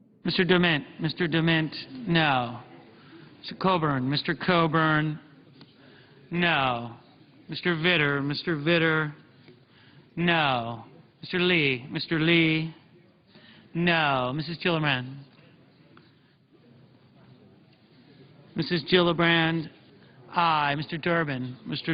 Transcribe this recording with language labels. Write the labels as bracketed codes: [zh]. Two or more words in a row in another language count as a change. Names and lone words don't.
[en] Mr. Dement. Mr. Dement, no. Mr. Coburn. Mr. Coburn, no. Mr. Vitter. Mr. Vitter, no. Mr. Lee. Mr. Lee, no. Mrs. Gillibrand. Mrs. Gillibrand, aye. Mr. Durbin. Mr.